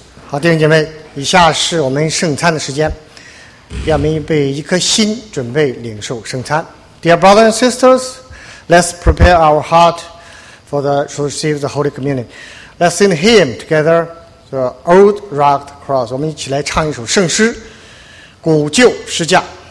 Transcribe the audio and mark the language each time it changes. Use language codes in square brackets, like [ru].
[zh] Good, 弟兄姐妹，以下是我们圣餐的时间，让我们预备一颗心，准备领受圣餐。 [en] Dear brothers and sisters,Let's prepare our heart for the, to receive the Holy Communion. Let's sing a hymn together, the Old Rugged Cross. [zh] 我们一起来唱一首圣诗，古旧十字架。